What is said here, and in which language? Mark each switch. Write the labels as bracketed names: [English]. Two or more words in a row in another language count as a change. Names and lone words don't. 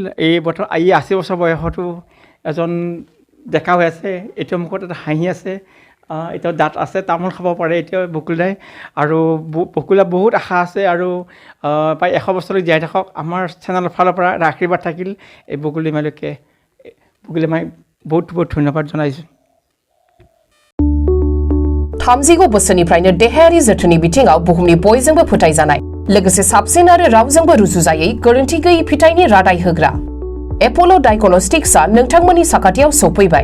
[Assamese] এই 80 বছৰ বয়সতো এজন ডেকা হৈ আছে, এতিয়াও মুখত এটা হাঁহি আছে, এতিয়াও দাঁত আছে, তামোল খাব পাৰে এতিয়াও বকুলাই। আৰু বকুলা বহুত আশা আছে আৰু প্ৰায় 100 বছৰলৈ জীয়াই থাকক। আমাৰ চেনেলৰ ফালৰ পৰা এটা আশীৰ্বাদ থাকিল এই বকুলিমালৈকে। বকুলিমাই [Hindi] बहुत बहुत धन्यवाद [Assamese] जनाइछु। [Bodo] 30 बोसोरनिफ्रायनो देहायारि जोथोननि बिथिङाव बुहुमनि बयजोंबो फोथायजानाय, लोगोसे साबसिन आरो रावजोंबो रुजुजायै गोरोन्थि गैयै फिथाइनि रादाय होग्रा एप'ल' डायग्नोस्टिक्सआ नोंथांमोननि साखाथियाव सौफैबाय।